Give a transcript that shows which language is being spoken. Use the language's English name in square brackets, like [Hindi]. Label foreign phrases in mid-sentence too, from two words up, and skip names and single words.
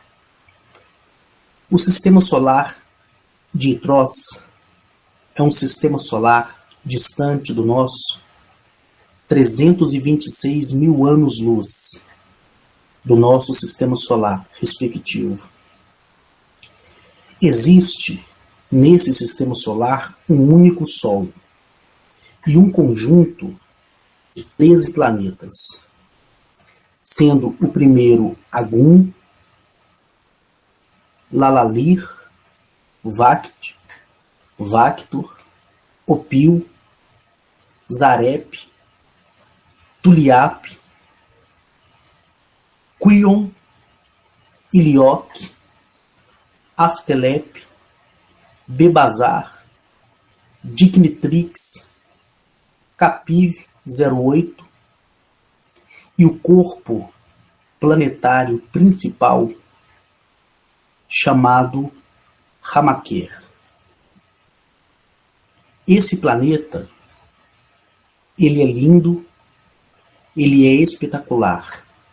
[Portuguese] O sistema solar de Itros é um sistema solar distante do nosso 326 mil anos-luz do nosso sistema solar respectivo. Existe nesse sistema solar um único Sol e um conjunto de 13 planetas, sendo o primeiro Agum, Lalalir, Vakt, Vactor, Opil, Zarep, Tuliap, Quion, Ilioque, Aftelep, Bebazar, Dignitrix, Capiv 08 e o corpo planetário principal chamado Hamaker. Esse planeta, ele é lindo, ele é espetacular.